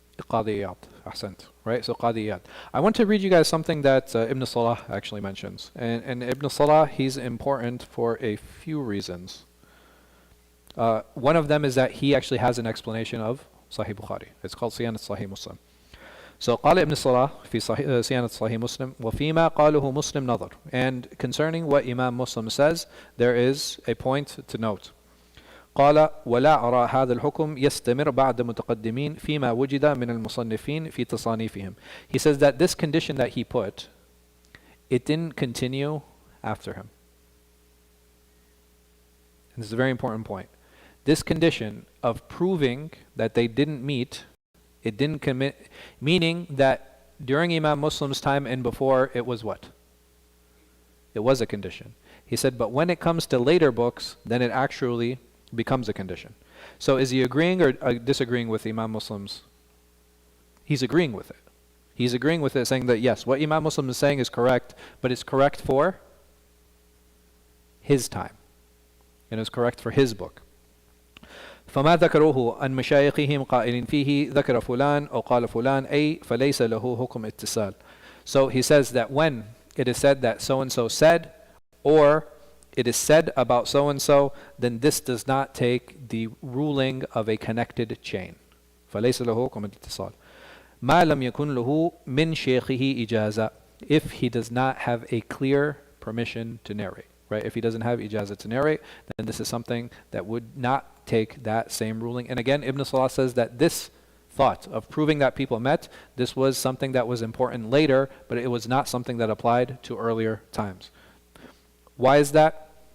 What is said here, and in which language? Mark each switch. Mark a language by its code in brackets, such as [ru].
[en] Qadi Iyad. Ahsant. Right? So Qadi Iyad. I want to read you guys something that Ibn Salah actually mentions. And Ibn Salah, he's important for a few reasons. One of them is that he actually has an explanation of Sahih Bukhari. It's called Siyanat Sahih Muslim. [ar] So قال ابن صلاح في صيانة صحيح مسلم وفيما قاله مسلم نظر. [en] And concerning what Imam Muslim says, there is a point to note. [ar] قال ولا أرى هذا الحكم يستمر بعد متقدمين فيما وجد من المصنفين في تصانيفهم. [en] He says that this condition that he put, it didn't continue after him. And this is a very important point. This condition of proving that they didn't meet, it didn't commit, meaning that during Imam Muslim's time and before, it was what? It was a condition. He said, but when it comes to later books, then it actually becomes a condition. So is he agreeing or disagreeing with Imam Muslim's? He's agreeing with it. He's agreeing with it, saying that yes, what Imam Muslim is saying is correct, but it's correct for his time. And it's correct for his book. [ar] فما ذكروه عن مشايخهم قائلين فيه ذكر فلان أو قال فلان أي فليس له حكم اتصال. [en] So he says that when it is said that so-and-so said, or it is said about so-and-so, then this does not take the ruling of a connected chain. [ar] فليس له حكم اتصال. ما لم يكن له من شيخه إجازة. [en] If he does not have a clear permission to narrate. Right? If he doesn't have ijazah to narrate, then this is something that would not take that same ruling. And again, Ibn Salah says that this thought of proving that people met, this was something that was important later, but it was not something that applied to earlier times. Why is that?